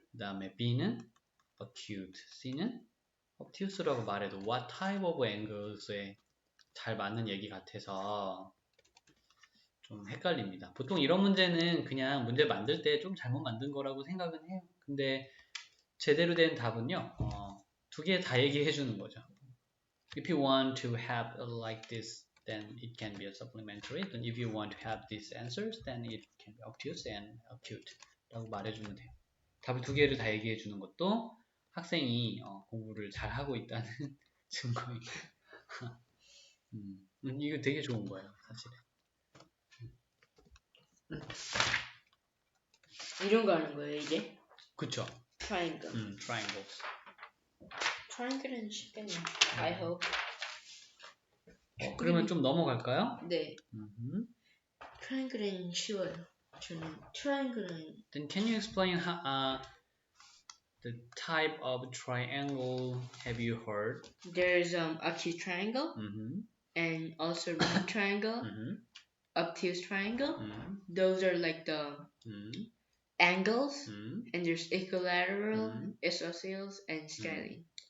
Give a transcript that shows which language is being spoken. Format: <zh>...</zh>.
<ko>그 다음에 B는 acute, C는 obtuse라고 말해도</ko> <en>what type of angles</en> <ko>에 잘 맞는 얘기 같아서 좀 헷갈립니다. 보통 이런 문제는 그냥 문제 만들 때 좀 잘못 만든 거라고 생각은 해요. 근데 제대로 된 답은요, 두 개 다 얘기해 주는 거죠.</ko> <en>If you want to have like this, then it can be a supplementary. Then if you want to have these answers, then it can be obtuse and acute</en> <ko>라고 말해주면 돼요. 답을 두 개를 다 얘기해 주는 것도 학생이 공부를 잘 하고 있다는 증거입니다. 이거 되게 좋은 거예요, 사실은. 이런 거 하는 거예요, 이제? 그쵸?</ko> <en>Triangle. Triangles.</en> <ko>Triangle은 쉽겠네.</ko> <en>I hope.</en> <ko>그러면 좀 넘어갈까요? 네. Triangle은 쉬워요. 저는 Triangle은.</ko> <en>Then can you explain how, the type of triangle have you heard? There's acute triangle and also right triangle, obtuse triangle. Those are like the angles, and there's equilateral, isosceles, and scaling.</en>